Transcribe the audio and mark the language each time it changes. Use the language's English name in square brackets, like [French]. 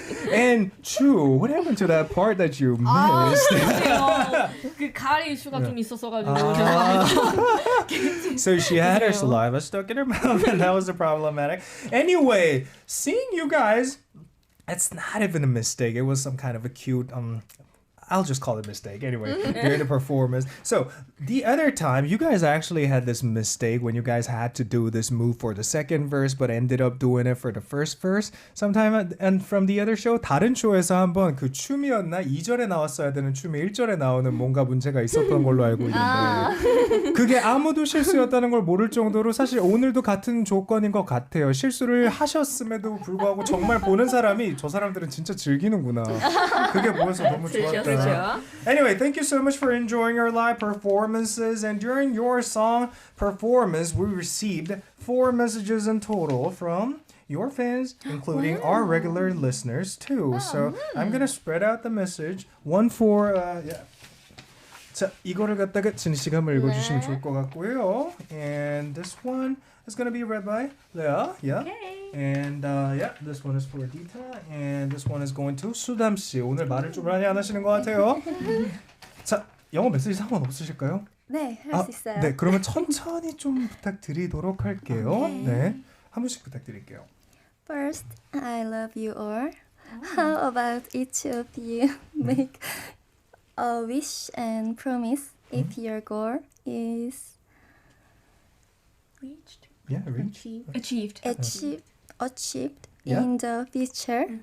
[English] And true, what happened to that part that you missed? [Korean] 그 가리 이슈가 좀 있었어가지고 [English] So she had her saliva stuck in her mouth, and that was the problematic. Anyway, seeing you guys, it's not even a mistake. It was some kind of a cute I'll just call it a mistake anyway during the performance. So the other time, you guys actually had this mistake when you guys had to do this move for the second verse, but ended up doing it for the first verse. Sometime and from the other show, [Korean] 다른 쇼에서 한번 그 춤이었나 2절에 나왔어야 되는 춤이 1절에 나오는 뭔가 문제가 있었던 걸로 알고 있는데 그게 아무도 실수였다는 걸 모를 정도로 사실 오늘도 같은 조건인 것 같아요. 실수를 하셨음에도 불구하고 정말 보는 사람이 저 사람들은 진짜 즐기는구나. 그게 보여서 너무 좋았다. [English] Anyway, thank you so much for enjoying our live performances. And during your song performance, we received 4 messages in total from your fans, including our regular listeners too. So I'm gonna spread out the message. One for [Korean] 자, 이거를 갖다가 진희 씨가 한번 읽어주시면 좋을 것 같고요. [English] And this one is going to be read by Leah. Yeah. Okay. And yeah, this one is for Dita. And this one is going to 수담 씨. [Korean] 오늘 말을 좀 많이 안 하시는 것 같아요. 자, 영어 메시지 상관없으실까요? 네, 할 수 있어요. 네, 그러면 천천히 좀 부탁드리도록 할게요. 네, 한 분씩 부탁드릴게요. [English] First, I love you all. How about each of you make a wish and promise if your goal is Reached. Yeah, reach. Achieved. achieved Yeah. in the future?